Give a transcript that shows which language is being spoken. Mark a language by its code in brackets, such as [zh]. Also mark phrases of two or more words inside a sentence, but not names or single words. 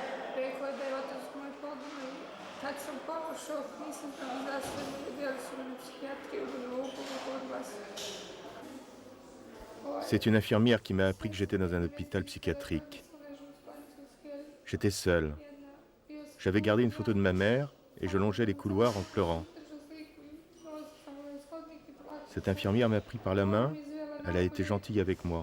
[sr] Rekao je da je otac moj poginuo i tad sam pala u šok, nisam znala za sebe, vidjeli su me na psihijatriju u Novopovu kod vas. [fr] C'est une infirmière qui m'a appris que j'étais dans un hôpital psychiatrique. J'étais seul. J'avais gardé une photo de ma mère et je longeais les couloirs en pleurant. Cette infirmière m'a pris par la main, elle a été gentille avec moi.